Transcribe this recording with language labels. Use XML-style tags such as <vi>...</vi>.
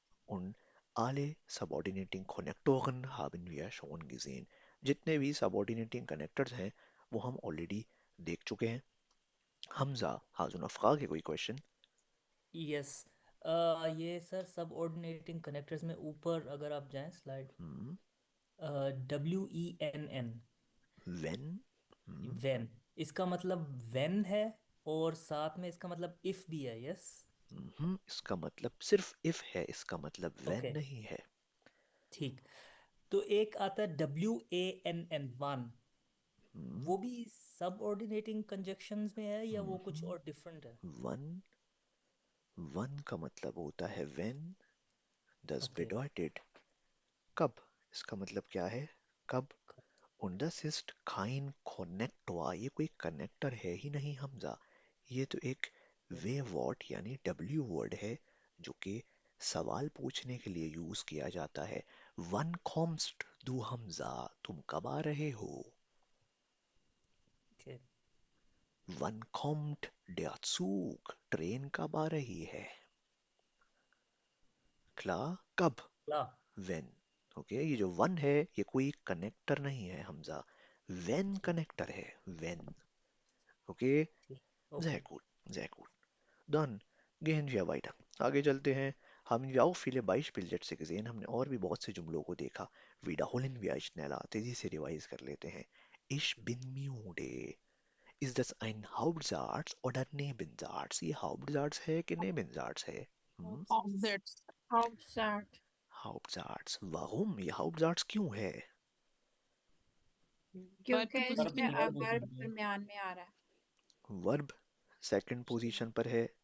<de>Und alle subordinating Konnektoren haben wir schon gesehen.</de> <hi>जितने भी subordinating connectors हैं वो हम ऑलरेडी देख चुके हैं. Hamza,</hi> <de>hast du noch Frage,</de> <hi>कोई क्वेश्चन?</hi> <en>Yes.</en> <hi>ये सर सबऑर्डिनेटिंग कनेक्टर्स में ऊपर अगर आप जाएं स्लाइड, WENN,</hi> <en>When?</en> <hi>वेन, इसका मतलब वेन है और साथ में इसका मतलब इफ भी है.</hi> <en>Yes.</en> <hi>इसका मतलब सिर्फ if है, इसका मतलब when</hi> <en>okay,</en> <hi>नहीं है. ठीक. तो एक आता है WANN, वन. वो भी सबऑर्डिनेटिंग कंजक्शंस में है या वो कुछ और डिफरेंट है? वन का मतलब होता है when.</hi> <de>Das</de> <en>Okay.</en> <hi>bedeutet कब. इसका मतलब क्या है? कब.</hi> <de>Und das ist kein Konnektor.</de> <hi>ये कोई कनेक्टर है ही नहीं हमजा. ये तो एक वे वर्ड यानी W वर्ड है जो कि सवाल पूछने के लिए यूज किया जाता है.</hi> <de>Wann kommst du, हमजा?</de> <hi>तुम कब आ रहे हो?</hi> <en>Okay.</en> <de>Wann kommt der Zug?</de> <hi>Train कब आ रही है? Klar? कब? ला.</hi> <en>When.</en> <hi>ओके, ये जो वन है ये कोई कनेक्टर नहीं है हमजा, वेन कनेक्टर है, when.</hi> <en>okay, okay</en> <de>sehr gut, sehr gut. Dann gehen wir weiter.</de> <hi>आगे चलते हैं.</hi> <de>Haben wir auch viele Beispielsätze gesehen.</de> <hi>हमने और भी बहुत से जुमलों को देखा.</hi> <de>Wiederholen wir schneller.</de> <hi>तेजी से रिवाइज कर लेते हैं.</hi> <de>Ich bin müde. Ist das ein Hauptsatz oder Nebensatz?</de> <hi>ये Hauptsatz है कि Nebensatz है?</hi> <en>objects</en> <de>Hauptsache. Hauptsatz. Warum?</de> <hi>ये Hauptsatz क्यों है?</hi> <en>verb</en> <hi>क्योंकि की</hi> <en>verb</en> <hi>इसमें</hi> <en>position third verb</en> <hi>पोजीशन पे। दरमियान में आ रहा है. वर्ब सेकंड पोजीशन पर है.</hi>